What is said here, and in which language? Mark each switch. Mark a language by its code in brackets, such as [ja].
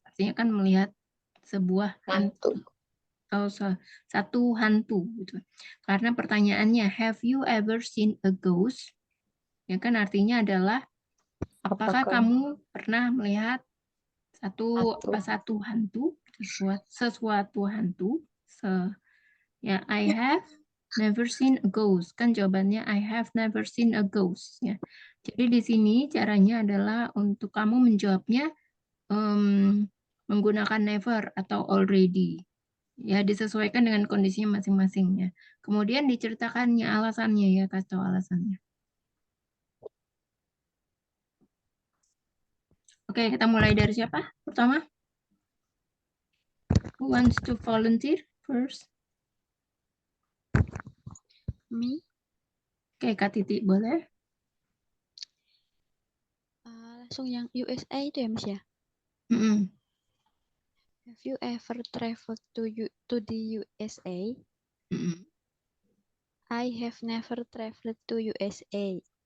[id] Artinya kan melihat sebuah hantu atau satu hantu gitu. Karena pertanyaannya [en] have you ever seen a ghost? [id] Ya kan artinya adalah apakah kamu pernah melihat satu hantu, sesuatu hantu? [en] Ya, I have never seen a ghost. [id] Kan jawabannya [en] I have never seen a ghost ya. [id] Jadi di sini caranya adalah untuk kamu menjawabnya menggunakan never atau already. Ya, disesuaikan dengan kondisinya masing-masing ya. Kemudian diceritakannya alasannya ya, kasih tahu alasannya. Oke, kita mulai dari siapa? Pertama. [en] Who wants to volunteer first? Me? [id] Oke, Kak Titi boleh? Langsung yang USA itu ya, Mas ya? Mm-mm. [en] Have you ever traveled to the USA? Mm-mm. I have never traveled to USA.